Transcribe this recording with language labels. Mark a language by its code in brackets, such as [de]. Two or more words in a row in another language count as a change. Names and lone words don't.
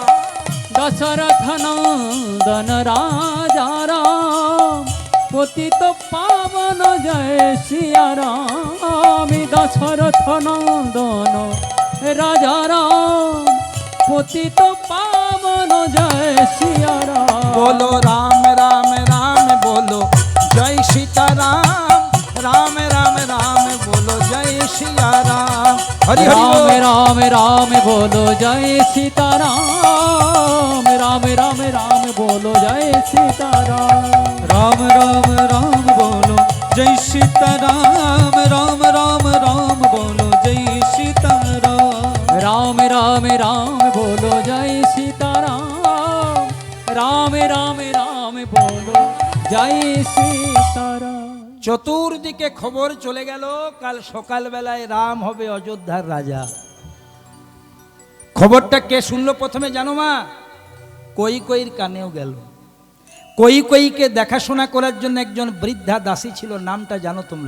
[bn] দশরথ নন্দন রাজা রাম, পতিত পাবন জয় সিয়ারাম। দশরথ নন্দন রাজা রাম, পতিত পাবন জয় সিয়ারাম। [hi] बोलो राम राम राम बोलो जय सीताराम, राम राम राम बोलो जय सिया राम। हरि हरि राम बोल। राम राम बोलो जय सीताराम, राम राम राम बोलो जय सीताराम। राम राम राम बोलो जय सीताराम, राम राम राम बोलो जय सीताराम। राम राम राम बोलो जय सीताराम, राम राम राम बोलो जय सीताराम। [bn] চতুর্দিকে খবর চলে গেল, কাল সকালবেলায় রাম হবে অযোধ্যার রাজা। খবরটা কে শুনলো প্রথমে জানো মা? কৈকেয়ীর কানেও গেল। কৈকেয়ীকে দেখাশোনা করার জন্য একজন বৃদ্ধা দাসী ছিল, নামটা জানো তোমরা?